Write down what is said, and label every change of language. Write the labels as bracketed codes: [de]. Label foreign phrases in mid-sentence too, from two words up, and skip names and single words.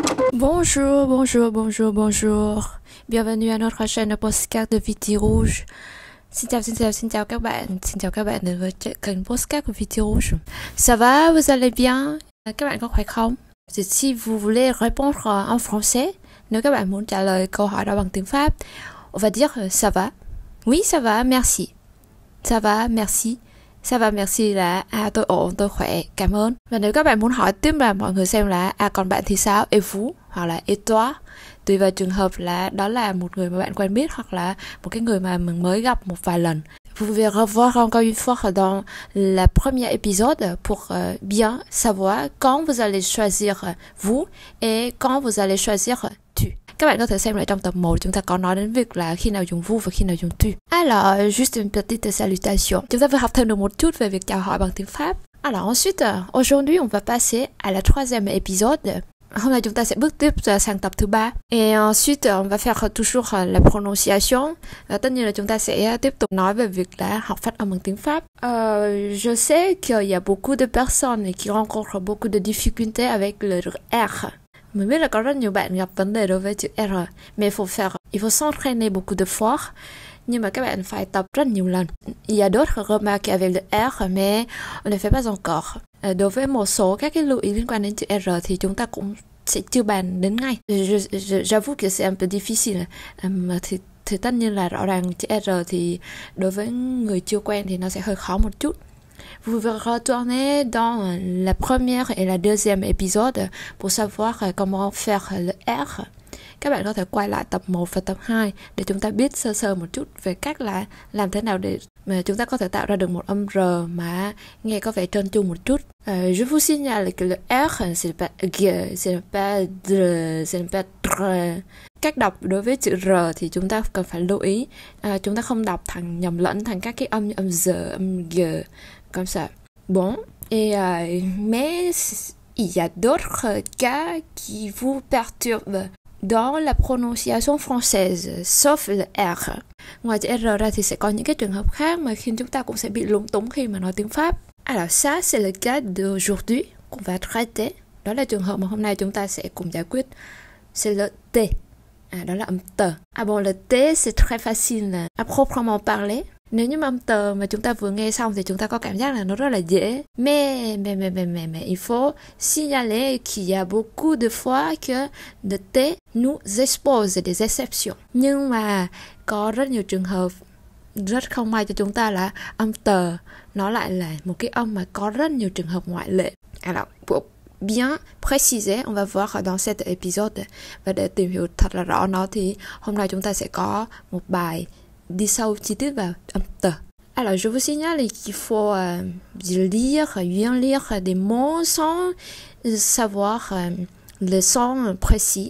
[fr] Bonjour, bonjour, bonjour, bonjour. Bienvenue à notre chaîne de podcast de Viti Rouge. [vi] Xin chào các bạn. Xin chào các bạn đến với kênh podcast của Viti Rouge. [fr] Ça va, vous allez bien? [vi] Các bạn có khỏe không? [fr] Si vous voulez répondre en français, [vi] nếu các bạn muốn trả lời câu hỏi đó bằng tiếng Pháp, [fr] on va dire ça va. Oui, ça va, merci. Ça va, merci. Ça va, merci [vi] là tôi ổn, tôi khỏe, cảm ơn. Và nếu các bạn muốn hỏi tiếp là mọi người xem là còn bạn thì sao, [fr] et vous, [vi] hoặc là [fr] et toi, [vi] tùy vào trường hợp là đó là một người mà bạn quen biết hoặc là một cái người mà mình mới gặp một vài lần. [fr] Vous pouvez revoir encore une fois dans la première épisode pour bien savoir quand vous allez choisir vous et quand vous allez choisir tu. [vi] Các bạn có thể xem lại trong tập 1, chúng ta có nói đến việc là khi nào dùng vous và khi nào dùng tu. [fr] Alors, juste une petite salutation. [vi] Chúng ta vừa học thêm được một chút về việc chào hỏi bằng tiếng Pháp. [fr] Alors ensuite, aujourd'hui, on va passer à la troisième épisode. [vi] Hôm nay chúng ta sẽ bước tiếp sang tập thứ 3. [fr] Et ensuite, on va faire toujours la prononciation. [vi] Và tất nhiên là chúng ta sẽ tiếp tục nói về việc là học phát âm bằng tiếng Pháp. [fr] Je sais qu'il y a beaucoup de personnes qui rencontrent beaucoup de difficultés avec le R. [vi] Mình biết là có rất nhiều bạn gặp vấn đề đối với chữ R, [fr] mais il faut s'entraîner beaucoup de fois. [vi] Nhưng mà các bạn phải tập rất nhiều lần. [fr] Il y a d'autres remarques avec le R, mais on ne fait pas encore. [vi] Đối với một số các cái lưu ý liên quan đến chữ R thì chúng ta cũng sẽ chưa bàn đến ngay. [fr] J'avoue que c'est un peu difficile. [vi] Thì tất nhiên là rõ ràng chữ R thì đối với người chưa quen thì nó sẽ hơi khó một chút. [fr] Vous pouvez retourner dans la première et la deuxième épisode pour savoir comment faire le R. [vi] Các bạn có thể quay lại tập 1 và tập 2 để chúng ta biết sơ sơ một chút về cách là làm thế nào để mà chúng ta có thể tạo ra được một âm R mà nghe có vẻ trơn tru một chút. [fr] Je vous signale que le R c'est pas G, c'est pas D, c'est pas R. [vi] Cách đọc đối với chữ R thì chúng ta cần phải lưu ý. Chúng ta không đọc nhầm lẫn thành các cái âm như âm Z, âm G, [fr] comme ça. Bon, et mais il y a d'autres cas qui vous perturbent dans la prononciation française, sauf le R. [vi] Ngoài chữ R ra thì sẽ có những cái trường hợp khác mà khiến chúng ta cũng sẽ bị lúng túng khi mà nói tiếng Pháp. [fr] Alors ça, c'est le cas d'aujourd'hui qu'on va traiter. [vi] Đó là trường hợp mà hôm nay chúng ta sẽ cùng giải quyết. [fr] C'est le T. [vi] Đó là âm tờ. [fr] Bon, le T, c'est très facile à proprement parler. [vi] Nếu như mà âm tờ mà chúng ta vừa nghe xong thì chúng ta có cảm giác là nó rất là dễ. [fr] Mais, il faut signaler qu'il y a beaucoup de fois que le T nous expose des exceptions. [vi] Nhưng mà có rất nhiều trường hợp rất không may cho chúng ta là âm tờ nó lại là một cái âm mà có rất nhiều trường hợp ngoại lệ. [fr] Alors, pour bien préciser, on va voir dans cet épisode. [vi] Và để tìm hiểu thật là rõ nó thì hôm nay chúng ta sẽ có một bài đi sâu chi tiết vào âm tờ. [fr] Alors, je vous signale qu'il faut lire, bien lire des mots sans savoir le son précis.